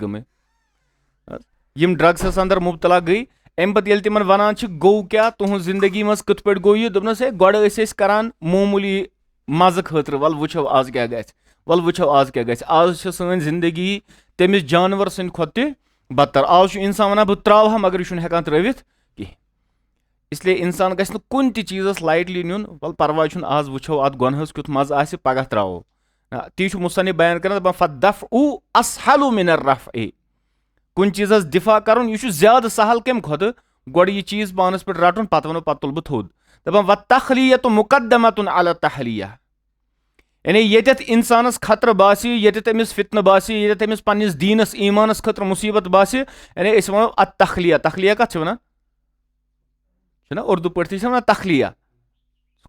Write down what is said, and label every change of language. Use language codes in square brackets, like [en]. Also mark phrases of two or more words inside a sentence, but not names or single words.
[ks] گٔمٕتۍ یِم ڈرگسس انٛدر مُبتلا گٔے امہِ پتہٕ ییٚلہِ تِمن ونان چھِ گوٚو کیٛاہ تُہنٛز زندگی منٛز کِتھ پٲٹھۍ گوٚو یہِ دوٚپنس ہے گۄڈٕ ٲسۍ أسۍ کران معموٗلی مزٕ خٲطرٕ ول وٕچھو آز کیٛاہ گژھِ ول وٕچھو آز کیٛاہ گژھِ آز چھِ سٲنۍ زندگی تٔمِس جانور سٕنٛدِ کھۄتہٕ تہِ بدتر آز چھُ انسان ونان بہٕ تراوٕ ہا مگر یہِ چھُنہٕ ہٮ۪کان ترٲوِتھ کینٛہہ اسلیے انسان گژھِ نہٕ کُنہِ تہِ چیٖزس لایٹلی نیُن ول پرواے چھُنہٕ آز وٕچھو اتھ گۄنہس کیُتھ مزٕ آسہِ پگاہ تراوو تی چھُ مُصنف بیان کران دپان [ar] فالدفع اسهل من الرفع [ks] کُنہِ چیٖزس دفاع کرُن یہِ چھُ زیادٕ سہل کمہِ کھۄتہٕ گۄڈٕ یہِ چیٖز پانس پٮ۪ٹھ رٹُن پتہٕ ونو پتہٕ تُلہٕ بہٕ تھوٚد دپان [ar] والتخلیۃ مقدمۃ علی التحلیہ [ks] یعنی ییٚتٮ۪تھ انسانس خطرٕ باسہِ ییٚتٮ۪تھ أمِس فتنہٕ باسہِ ییٚتٮ۪تھ أمِس پننِس دیٖنس ایٖمانس خٲطرٕ مُصیبت باسہِ یعنی أسۍ ونو التخلیہ تخلیہ کتھ چھِ ونان چھُنہ اردوٗ پٲٹھۍ تہِ چھِ ونان تخلیہ سُہ